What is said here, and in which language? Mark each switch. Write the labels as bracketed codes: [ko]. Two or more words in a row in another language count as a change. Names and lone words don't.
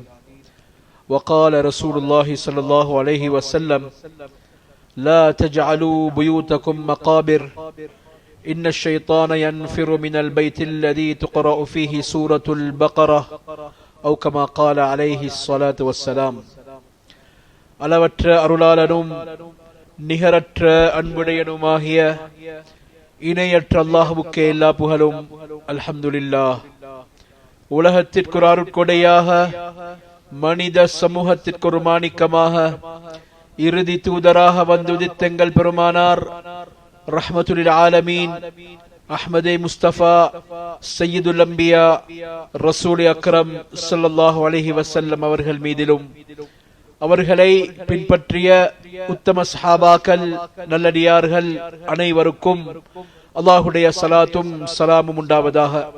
[ar] وقال رسول الله صلى الله عليه وسلم: لا تجعلوا بيوتكم مقابر إن الشيطان ينفر من البيت الذي تقرأ فيه سورة البقرة أو كما قال عليه الصلاة والسلام. [ta] அளவற்ற அருளாளனும் நிகரற்ற அன்புடையனுமாகிய இணையற்ற அல்லாஹ்வுக்கே எல்லா புகழும். அல்ஹம்துலில்லாஹ். உலகத்திற்கு ஒரு அருட்கொடையாக, மனித சமூகத்திற்கு ஒரு மாணிக்கமாக, இறுதி தூதராக வந்துதித்த எங்கள் பெருமானார் [ar] رحمة العالمين أحمد مصطفى سيد الأنبياء رسول أكرم صلى الله عليه وسلم [ta] அவர்கள் மீதிலும் அவர்களை பின்பற்றிய உத்தம சஹாபாக்கள் நல்லடியார்கள் அனைவருக்கும் அல்லாஹுடைய ஸலாத்தும் ஸலாமும் உண்டாவதாக.